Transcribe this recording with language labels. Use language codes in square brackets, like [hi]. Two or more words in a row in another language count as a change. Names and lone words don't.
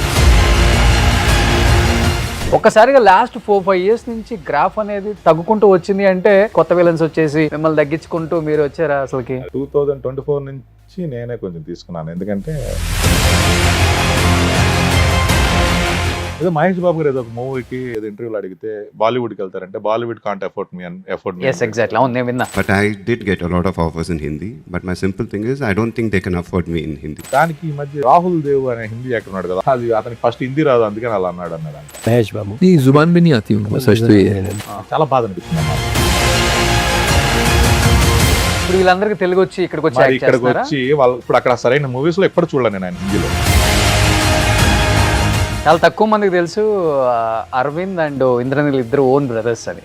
[te] ఒక్కసారిగా లాస్ట్ 4-5 years నుంచి గ్రాఫ్ అనేది తగ్గుకుంటూ వచ్చింది అంటే కొత్త విలన్స్ వచ్చేసి మిమ్మల్ని తగ్గించుకుంటూ మీరు వచ్చారా? అసలుకి 2024 నుంచి నేనే కొంచెం తీసుకున్నాను. ఎందుకంటే ఏదో మహేష్ బాబు గారు ఏదో ఒక మూవీకి ఏదో ఇంటర్వ్యూలు అడిగితే బాలీవుడ్కి వెళ్తారంటే బాలీవుడ్ [en] can't afford me. Yes, exactly. [te] అవును, నేను విన్నా. [en] But I did get a lot of offers in Hindi. But my simple thing is, I don't think they can afford me in Hindi. [te] దానికి ఈ మధ్య రాహుల్ దేవ్ అనే హిందీ యాక్టర్ ఉన్నాడు కదా, అది అతనికి ఫస్ట్ హిందీ రాదు, అందుకని అలా అన్నాడు. [hi] महेश बाबू नहीं, जुबान भी नहीं आती उनको, सच तो ये है. [te] చాలా బాధ అనిపిస్తుంది అన్నమాట. ఇప్పుడు వీళ్ళందరికీ తెలుగు వచ్చి ఇక్కడికి వచ్చి మరి యాక్ట్ ఇక్కడికి చేస్తున్నారా? వచ్చి వాళ్ళు ఇప్పుడు అక్కడ సరైన మూవీస్ లో ఎప్పుడు చూడలేదు నేను ఆయన హిందీలో. చాలా తక్కువ మందికి తెలుసు అరవింద్ అండ్ ఇంద్రనీల్ ఇద్దరు [en] own brothers [te] అని.